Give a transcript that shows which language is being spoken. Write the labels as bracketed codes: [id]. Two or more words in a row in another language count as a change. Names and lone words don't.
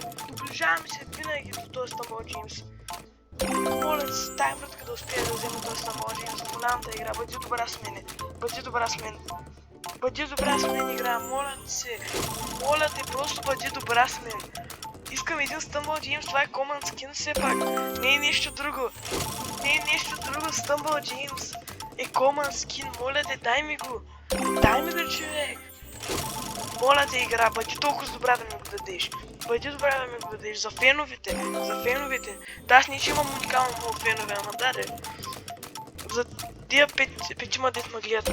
[bg] Доближаваме се винаги до този Стъмбъл Джеймс. Моля ти се, тая вратка да успея да взема този Стъмбъл Джеймс. Голямата игра, бъди добра с мене. Бъди добра с мен. Бъди добра с мен, игра. Моля ти се. Моля те, просто бъди добра с мен. Искам един Стъмбъл Джеймс, това е [en] common skin [bg] все пак. Не е нещо друго. Не е нещо друго, Стъмбъл Джеймс. Е [en] common skin, [bg] моля те, дай ми го. Дай ми го, човек. Моля те, игра, бъди толкова добра да ми го дадеш. Бъди добра да ми го дадеш. За феновете. За феновете. Да, аз не че имам уникално много фенове, ама даде. За тия петима дет ме гледат.